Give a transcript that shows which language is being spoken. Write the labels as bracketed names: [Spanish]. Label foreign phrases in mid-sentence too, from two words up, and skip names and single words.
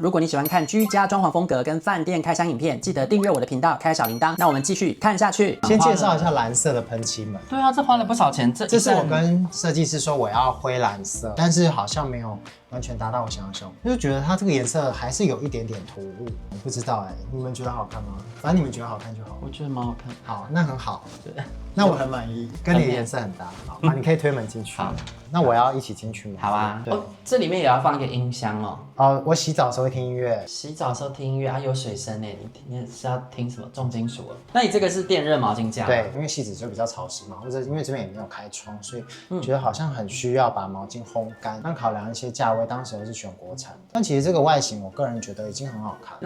[Chinese] 如果你喜歡看居家裝潢風格跟飯店開箱影片，記得訂閱我的頻道，開小鈴鐺。那我們繼續看下去。先介紹一下藍色的噴漆門。對啊，這花了不少錢。這是我跟設計師說我要灰藍色，但是好像沒有完全達到我想要的效果，就覺得它這個顏色還是有一點點突兀。我不知道你們覺得好看嗎？反正你們覺得好看就好。我覺得蠻好看。好，那很好。對，那我很滿意，跟你的顏色很搭。好，你可以推门進去。好，那我要一起進去吗？好啊。对，這裡面也要放一個音箱哦。哦，我洗澡的時候會聽音樂。洗澡的時候聽音樂啊，有水聲呢。你是要聽什麼重金屬？那你這個是電熱毛巾架？對，因為汐止就比較潮濕嘛，或者因為這邊也沒有開窗，所以覺得好像很需要把毛巾烘乾。但考量一些價位，當時我是選國產，但其實這個外形我個人覺得已經很好看。